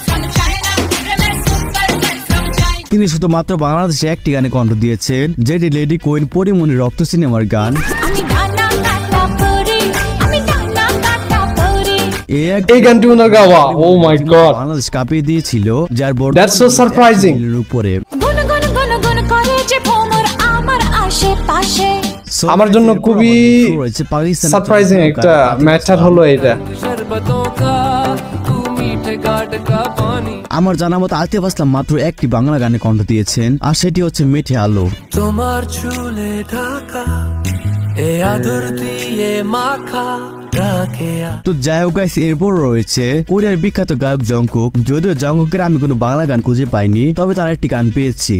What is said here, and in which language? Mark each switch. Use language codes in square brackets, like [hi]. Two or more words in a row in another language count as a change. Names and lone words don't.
[bn] তিনি শুধুমাত্র বাংলাদেশে একটি গানে কণ্ঠ দিয়েছেন, যেটি লেডি কুইন পরিমণি রক্ত সিনেমার গান। এই গানটি ওনার গাওয়া। [en] oh my god, [bn] বাংলাদেশ কাঁপিয়ে দিয়েছিল, যার [en] That's so surprising. [bn] উপরে গুন গুন গুন গুন করে যে ভ্রমর আমার আশেপাশে। আমার জন্য খুবই সারপ্রাইজিং একটা ম্যাটার হলো এটা। [hi] शरबतों का तू मीठे घाट का पानी। [bn] আমার জানা মতো আতিফ আসলাম মাত্র একটি বাংলা গানে কণ্ঠ দিয়েছেন, আর সেটি হচ্ছে মিঠে আলো। তোমার চুলে ঢাকা এ আদর দিয়ে মাখা ডাকে তো যাই হোক গাইস, এরপর রয়েছে কোরিয়ার বিখ্যাত গায়ক জংকুক। যদিও জংকুকের আমি কোনো বাংলা গান খুঁজে পাইনি, তবে তার একটি গান পেয়েছি।